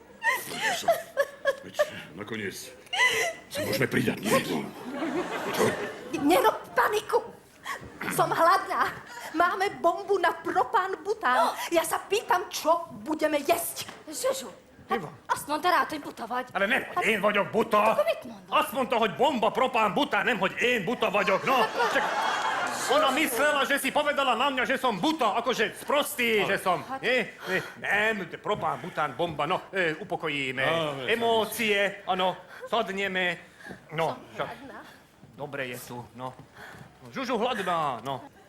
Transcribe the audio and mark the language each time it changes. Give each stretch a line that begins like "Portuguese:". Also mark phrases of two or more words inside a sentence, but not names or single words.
Slovak: Veď nakoniec sa môžeme pridať, nie? Čo? Nerob paniku. Som hladná. Máme bombu na propán bután. Ja sa pýtam, čo budeme jesť. Žužu, aspoň teda to butovať.
Hungarian: Ale nemhoď én vagyok buta. Azt mondta, hogy bomba, propán, bután, nemhoď én buta vagyok,
Slovak: no. Čak, ona myslela, že si povedala na mňa, že som buta, akože sprostý, že som. Nie, nem, propán, bután, bomba, no, upokojíme. Emócie, áno, sadneme. No, však, dobre je tu, no. Žužu hladná, no.